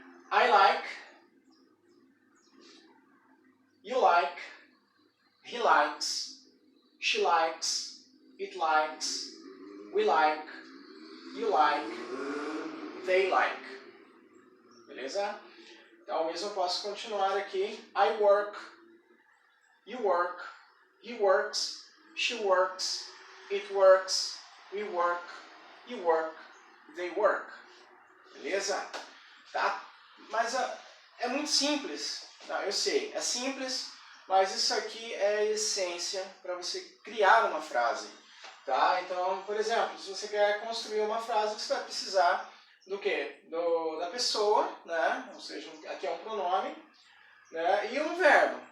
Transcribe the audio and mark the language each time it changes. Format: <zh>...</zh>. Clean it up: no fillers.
<en>I like, you like, he likes, she likes, it likes, we like, you like, they like.</en> <pt>Beleza? Então, mesmo eu posso continuar aqui.</pt> <en>I work, you work, he works, she works, it works, we work, you work, they work.</en> <pt>Beleza? Tá? Mas é muito simples. Eu sei, é simples, mas isso aqui é a essência para você criar uma frase. Tá? Então, por exemplo, se você quer construir uma frase, você vai precisar do quê? Da pessoa, né? Ou seja, aqui é um pronome, né? E um verbo.</pt>